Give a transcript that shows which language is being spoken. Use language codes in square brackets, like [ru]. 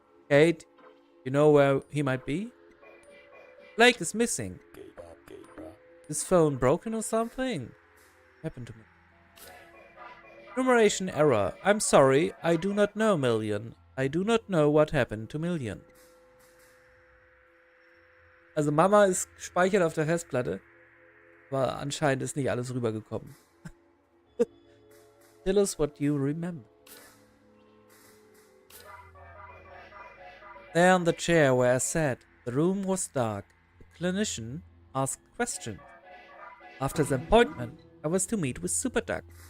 [en] Kate, you know where he might be? Blake is missing. His phone broken or something? Happened to me. Numeration error. I'm sorry, I do not know, Million. I do not know what happened to Million. [de] Also Mama ist gespeichert auf der Festplatte. Aber anscheinend ist nicht alles rübergekommen. [en] Tell us what you remember. There on the chair where I sat, the room was dark. The clinician asked questions. After the appointment, I was to meet with Superduck.